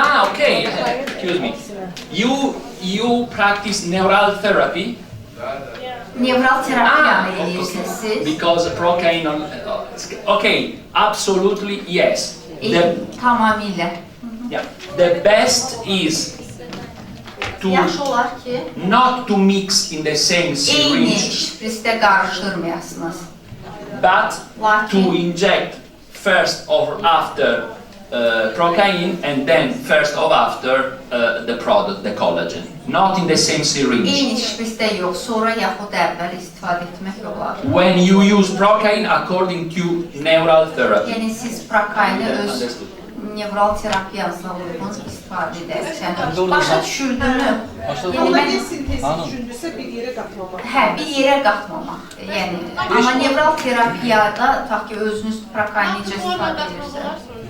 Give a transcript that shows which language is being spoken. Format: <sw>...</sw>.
<en>Okay, excuse me. You practice neural therapy.</en> <az>Nevral terapiyanı edirsiniz siz.</az> <en>Because procaine, okay, absolutely yes.</en> <az>Tamamilə.</az> <en>Yeah. The best is to</en> <az>Yaxşı olar ki,</az> <en>not to mix in the same</en> <az>eyni</az> <en>syringe,</en> <az>şprisdə qarışdırmayasınız.</az> <en>but to inject first or after procaine and then first or after the product, the collagen. Not in the same syringe.</en> <az>Eyni şprisdə yox, sonra yaxud əvvəl istifadə etmək olar.</az> <en>When you use procaine according to neural therapy.</en> <az>Yəni siz prokaini öz nevral terapiyasına uyğun istifadə edərsiniz. Başa düşürdünü? Onda bir sintezi düşündürsə bir yerə qatmamaq. Hə, bir yerə qatmamaq. Yəni, amma nevral terapiyada tutaq ki, özünüz prokaini necə istifadə edirsiniz?</az>